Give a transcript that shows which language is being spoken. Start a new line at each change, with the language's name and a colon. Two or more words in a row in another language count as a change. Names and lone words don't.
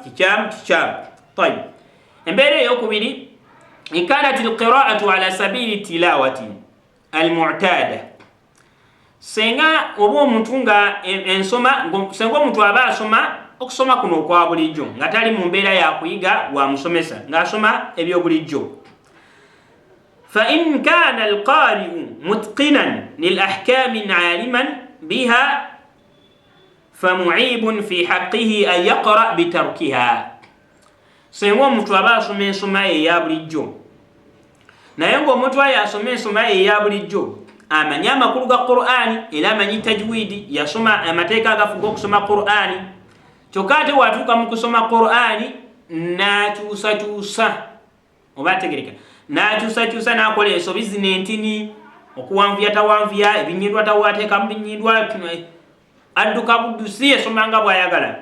Arabic: Tayib,
Ganda: embeera ey'okubiri
Arabic: كانت القراءة على سبيل التلاوة المعتادة.
Ganda: Senga oba omuntu nga senga omuntu aba asoma okusoma kuno okwa bulijjo nga tali mu mbeera ya kuyiga wa musomesa ng'asoma ebyobulijjo.
Arabic: فإن كان القارئ متقنا للأحكام عالما بها فمعيب في حقه أن يقرأ بتركها.
Ganda: Senga omuntu aba asoma ensoma ye eya bulijjo naye ng'omuntu ayo asoma ensoma ye eya bulijjo amanyi amakulu ga Qur'ani era amanyi tajwidi yasoma amateeka agafuga okusoma Qur'ani kyokka ate watuuka mu kusoma Qur'ani n'akyusakyusa oba ategereka n'akyusakyusa n'akola ensobi zino entini okuwanvuya tawanvuya ebinyindwa tawateeka mu binyindwa adduka buddu si esoma nga bw'ayagala.